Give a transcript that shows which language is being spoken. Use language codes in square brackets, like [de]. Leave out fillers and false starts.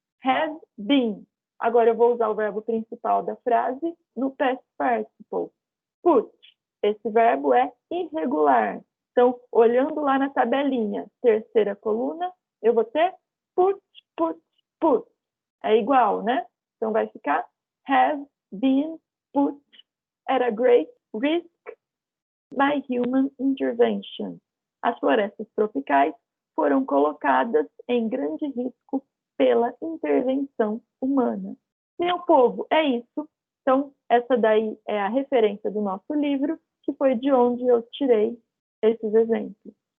[en] Have been. [pt] Agora eu vou usar o verbo principal da frase no past participle. Put. Esse verbo é irregular. Então, olhando lá na tabelinha, terceira coluna, eu vou ter put, put, put. É igual, né? Então, vai ficar [en] have been put at a great risk by human intervention. [pt] As florestas tropicais foram colocadas em grande risco pela intervenção humana. Meu povo, é isso. Então, essa daí é a referência do nosso livro, que foi de onde eu tirei esses exemplos.